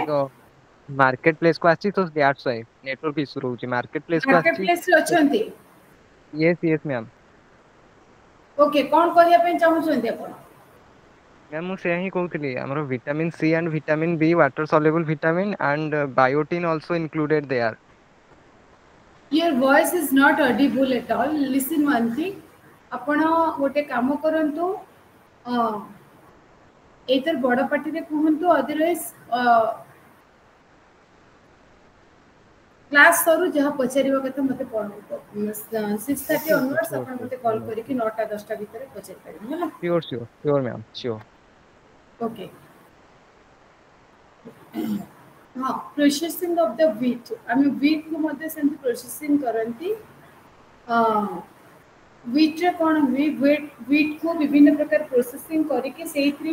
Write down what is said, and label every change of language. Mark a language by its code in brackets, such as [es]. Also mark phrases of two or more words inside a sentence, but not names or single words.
[en] ଟିକେ market placeକୁ [or] ଆସିଛି ତ [en] that's why network issue ରହୁଛି market placeକୁ ମାର୍କେଟ [or] ଆସିଛି ପ୍ଲେସ୍ରେ ଅଛନ୍ତି [en] yes ma'am [or] ଓକେ କ'ଣ କରିବା ପାଇଁ ଚାହୁଁଛନ୍ତି ଆପଣ [en] ମ୍ୟାମ୍ [or] ମୁଁ ସେୟା ହିଁ କହୁଥିଲି ଆମର [en] vitamin C and vitamin B water soluble vitamin and biotin also included there Your voice is not audible at all. Listen one thing. [or] ଆପଣ ଗୋଟେ କାମ କରନ୍ତୁ ଏଇଥର ବଡ଼ ପାଟିରେ କୁହନ୍ତୁ ଅଦରୱାଇଜ କ୍ଲାସ୍ ସରୁ ଯାହା ପଚାରିବା କଥା ମୋତେ 6:30 ଅନୱାର୍ଡସ୍ ଆପଣ ମୋତେ କଲ୍ କରିକି 9ଟା 10ଟା ଭିତରେ ପଚାରି ପାରିବେ ହେଲା [en] Sure, ma'am. Sure. [or] ଓକେ ହଁ [en] processing of the wheat [or] ଆମେ ୱିଟ୍କୁ ମଧ୍ୟ ସେମିତି ପ୍ରୋସେସିଂ କରନ୍ତି ୱିଟ୍ରେ କ'ଣ ହୁଏ ୱିଟ୍କୁ ବିଭିନ୍ନ ପ୍ରକାର ପ୍ରୋସେସିଂ କରିକି ସେଇଥିରେ